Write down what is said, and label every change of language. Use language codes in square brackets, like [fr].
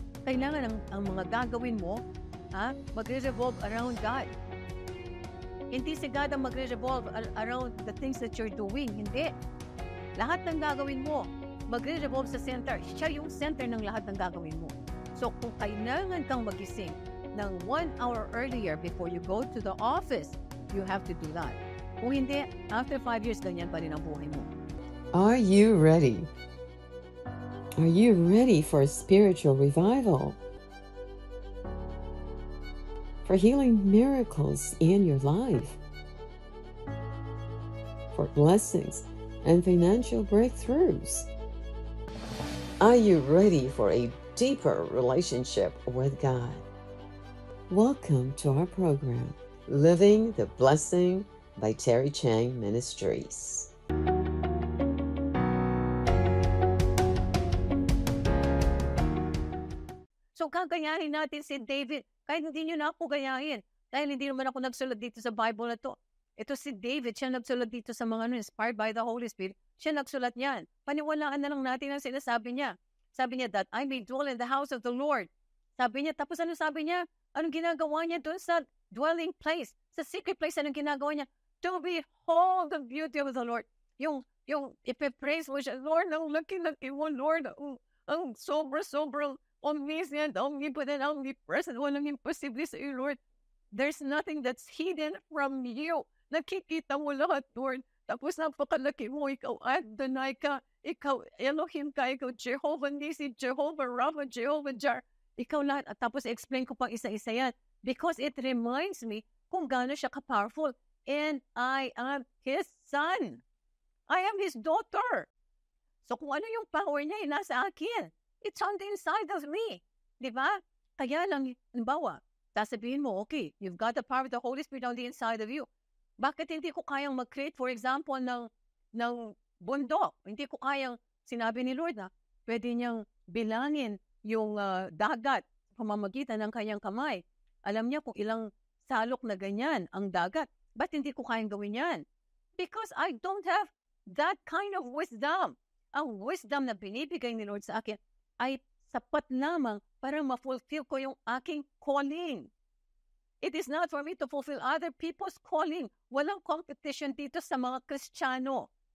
[tl] Kailangan ang mga gagawin mo, magre-revolve around God. Hindi si God ang [en] magre-revolve around the things that you're doing. [tl] Hindi. Lahat ng gagawin mo, magre-revolve sa center. Siya yung center ng lahat ng gagawin mo. So kung kailangan kang magising ng [en] 1 hour earlier before you go to the office, you have to do that. [tl] Kung hindi, [en] after 5 years, [tl] ganyan pa rin ang buhay mo. [en] Are you ready? Are you ready for spiritual revival? For healing miracles in your life? For blessings and financial breakthroughs? Are you ready for a deeper relationship with God? Welcome to our program, Living the Blessing by Terry Chang Ministries. [tl] So, gagayahin natin si David. Kahit hindi nyo na ako gayahin. Dahil hindi naman ako nagsulat dito sa Bible na to. Ito si David, siya nagsulat dito sa mga inspired by the Holy Spirit. Siya nagsulat niyan. Paniwalaan na lang natin ang sinasabi niya. Sabi niya, [en] that I may dwell in the house of the Lord. [tl] Sabi niya, tapos ano sabi niya? Anong ginagawa niya doon sa dwelling place? [en] Sa secret place, [tl] anong ginagawa niya? [en] To behold the beauty of the Lord. [tl] Yung ipipraise mo siya, Lord, ang laki-laki mo, Lord. Ang sobrang omniscient, omnipotent, omnipresent. Walang imposible sa iyo, Lord. [en] There's nothing that's hidden from you. [tl] Nakikita mo lahat, Lord. Tapos napakalaki mo, ikaw Adonai ka, ikaw Elohim ka, ikaw Jehovah Nisi, Jehovah Rapha, Jehovah Jar. Ikaw lahat. At tapos explain ko pang isa-isa yan. [en] Because it reminds me [tl] kung gaano siya ka-powerful. [en] And I am His son. I am His daughter. [tl] So kung ano yung power niya, nasa akin. [en] It's on the inside of me. [tl] Di ba? Kaya lang, halimbawa, sasabihin mo, [en] okay, you've got the power of the Holy Spirit on the inside of you. [tl] Bakit hindi ko kayang mag-create, [en] for example, [tl] ng bundok? Hindi ko kayang, sinabi ni Lord na, pwede niyang bilangin yung dagat pamamagitan ng kanyang kamay. Alam niya kung ilang salok na ganyan ang dagat. Ba't hindi ko kayang gawin yan? [en] Because I don't have that kind of wisdom. [tl] Ang wisdom na binibigay ni Lord sa akin ay sapat lamang para ma-fulfill ko yung aking calling. [en] It is not for me to fulfill other people's calling. [tl] Walang competition dito sa mga Kristiyano.